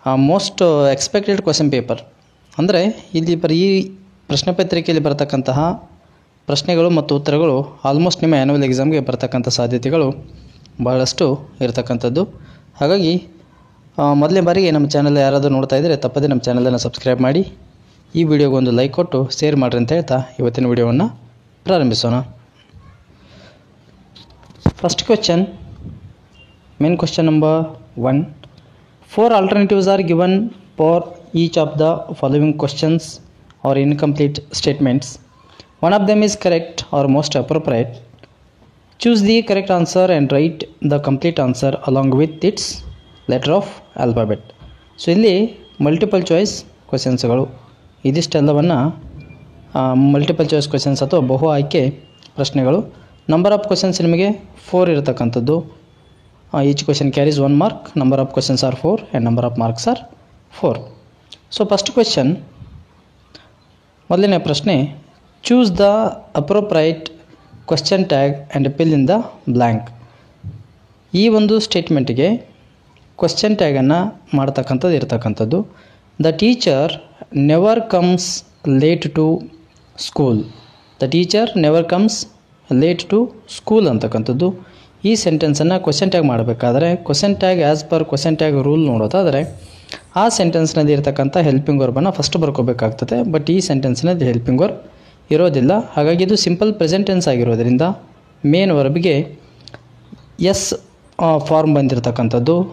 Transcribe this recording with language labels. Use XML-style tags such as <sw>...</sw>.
<kn>Most expected question paper ಅಂದರೆ ಇಲ್ಲಿ ಈ ಪ್ರಶ್ನೆ ಪತ್ರಿಕೆಯಲ್ಲಿ ಬರ್ತಕ್ಕಂತಹ ಪ್ರಶ್ನೆಗಳು ಮತ್ತು ಉತ್ತರಗಳು ಆಲ್ಮೋಸ್ಟ್ ನಿಮ್ಮ ಆ್ಯನ್ಯುವಲ್ ಎಕ್ಸಾಮ್ಗೆ ಬರ್ತಕ್ಕಂಥ ಸಾಧ್ಯತೆಗಳು ಬಹಳಷ್ಟು ಇರತಕ್ಕಂಥದ್ದು. ಹಾಗಾಗಿ ಮೊದಲನೇ ಬಾರಿಗೆ ನಮ್ಮ ಚಾನಲ್ ಯಾರಾದರೂ ನೋಡ್ತಾ ಇದ್ದರೆ ತಪ್ಪದೇ ನಮ್ಮ ಚಾನಲನ್ನು ಸಬ್ಸ್ಕ್ರೈಬ್ ಮಾಡಿ, ಈ ವಿಡಿಯೋಗೆ ಒಂದು ಲೈಕ್ ಕೊಟ್ಟು ಶೇರ್ ಮಾಡಿರಿ ಅಂತ ಹೇಳ್ತಾ ಇವತ್ತಿನ ವಿಡಿಯೋವನ್ನು ಪ್ರಾರಂಭಿಸೋಣ.</kn> <en>First question, main question number 1. 4 alternatives are given for each of the following questions or incomplete statements. One of them is correct or most appropriate. Choose the correct answer and write the complete answer along with its letter of alphabet.</en> <kn>So ಇಲ್ಲಿ multiple choice ಕ್ವೆಶನ್ಸ್ಗಳು ಇದಿಷ್ಟೆಲ್ಲವನ್ನು multiple choice questions ಅಥವಾ ಬಹು ಆಯ್ಕೆ ಪ್ರಶ್ನೆಗಳು. Number of questions ನಿಮಗೆ 4 ಇರತಕ್ಕಂಥದ್ದು.</kn> <en>Each question carries 1 mark. Number of questions are 4 and number of marks are 4. So first question,</en> <kn>ಮೊದಲನೇ ಪ್ರಶ್ನೆ,</kn> <en>choose the appropriate question tag and fill in the blank.</en> <kn>ಈ ಒಂದು ಸ್ಟೇಟ್ಮೆಂಟಿಗೆ ಕ್ವೆಶ್ಚನ್ ಟ್ಯಾಗನ್ನು ಮಾಡ್ತಕ್ಕಂಥದ್ದು ಇರತಕ್ಕಂಥದ್ದು.</kn> <en>The teacher never comes late to school. The teacher never comes late to school ಅಂತಕ್ಕಂಥದ್ದು.</en> <kn>ಈ ಸೆಂಟೆನ್ಸನ್ನು question tag ಮಾಡಬೇಕಾದ್ರೆ question tag as per question tag rule ನೋಡೋದಾದರೆ ಆ ಸೆಂಟೆನ್ಸ್ನಲ್ಲಿ ಇರತಕ್ಕಂಥ ಹೆಲ್ಪಿಂಗ್ ವರ್ಬನ್ನು ಫಸ್ಟ್ ಬರ್ಕೋಬೇಕಾಗ್ತದೆ. ಬಟ್ ಈ ಸೆಂಟೆನ್ಸ್ನಲ್ಲಿ ಹೆಲ್ಪಿಂಗ್ ವರ್ಬ್ ಇರೋದಿಲ್ಲ. ಹಾಗಾಗಿ ಇದು ಸಿಂಪಲ್ ಪ್ರೆಸೆಂಟ್ ಟೆನ್ಸ್ ಆಗಿರೋದ್ರಿಂದ ಮೇನ್ ವರ್ಬ್ಗೆ ಎಸ್ ಫಾರ್ಮ್ ಬಂದಿರತಕ್ಕಂಥದ್ದು.</kn>